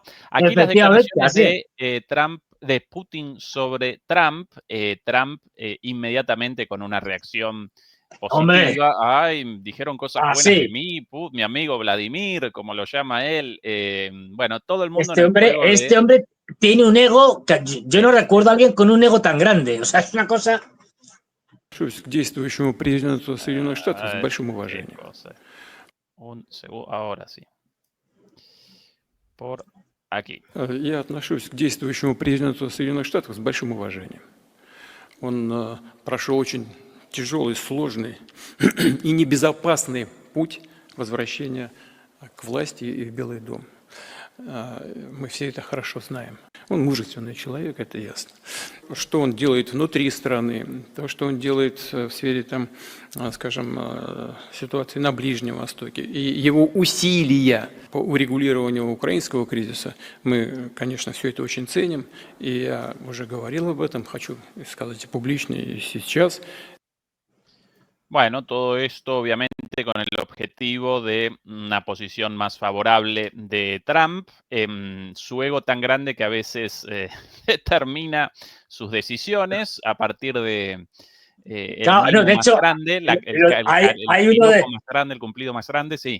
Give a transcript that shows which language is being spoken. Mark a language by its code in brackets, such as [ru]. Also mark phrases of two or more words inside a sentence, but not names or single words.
[es] Aquí las declaraciones de Trump, de Putin sobre Trump, Trump inmediatamente con una reacción positiva. Ay, dijeron cosas buenas de mí, mi amigo Vladimir, como lo llama él. Bueno, todo el mundo en el juego de... Este hombre tiene un ego que yo no recuerdo a alguien con un ego tan grande. O sea, es una cosa... [ru] К действующему президенту Соединенных Штатов с большим уважением. [es] Un segundo, ahora sí. Por aquí. [ru] Я отношусь к действующему президенту Соединенных Штатов с большим уважением. Он прошел очень тяжелый, сложный и небезопасный путь возвращения к власти и в Белый дом. Мы все это хорошо знаем. Он мужественный человек, это ясно. Что он делает внутри страны, то, что он делает в сфере, там, скажем, ситуации на Ближнем Востоке, и его усилия по урегулированию украинского кризиса, мы, конечно, все это очень ценим, и я уже говорил об этом, хочу сказать и публично, и сейчас. [es] Bueno, todo esto obviamente con el objetivo de una posición más favorable de Trump, su ego tan grande que a veces determina sus decisiones a partir de el mimo más grande, el cumplido más grande, sí.